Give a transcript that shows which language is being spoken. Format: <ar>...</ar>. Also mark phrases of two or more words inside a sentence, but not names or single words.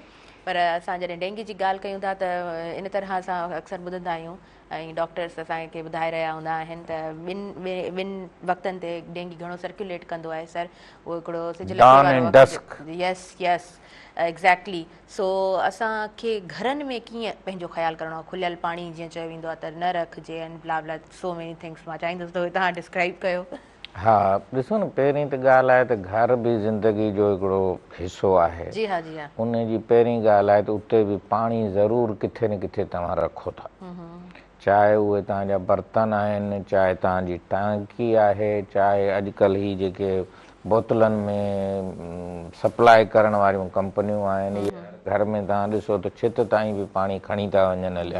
<sd>पर असां जॾहिं डेंगी जी ॻाल्हि कयूं था त इन तरह असां अक्सर ॿुधंदा आहियूं ऐं डॉक्टर्स असांखे ॿुधाए रहिया हूंदा आहिनि त ॿिनि वक़्तनि ते डेंगी घणो सर्कुलेट कंदो आहे सर। उहो हिकिड़ो सिज लहे वारो वक़्तु।</sd> <en>yes yes exactly.</en> <sd>सो असांखे घरनि में कीअं पंहिंजो ख़्यालु करिणो आहे? खुलियल पाणी जीअं चयो वेंदो आहे त न रखिजे</sd> <en>and bla bla so many things.</en> <sd>मां चाहींदुसि त तव्हां डिस्क्राइब कयो। हा ॾिसो न, पहिरीं त ॻाल्हि आहे त घर बि ज़िंदगी जो हिकिड़ो हिसो आहे। जी हा जी हा। उन जी पहिरीं ॻाल्हि आहे त उते बि पाणी ज़रूरु किथे न किथे तव्हां रखो था, चाहे उहे तव्हांजा बर्तन आहिनि, चाहे तव्हांजी टांकी आहे, चाहे अॼुकल्ह ही जेके बोतलनि में सप्लाई करण वारियूं कंपनियूं आहिनि, घर में तव्हां ॾिसो त छित ताईं बि पाणी खणी था वञनि हलिया।</sd>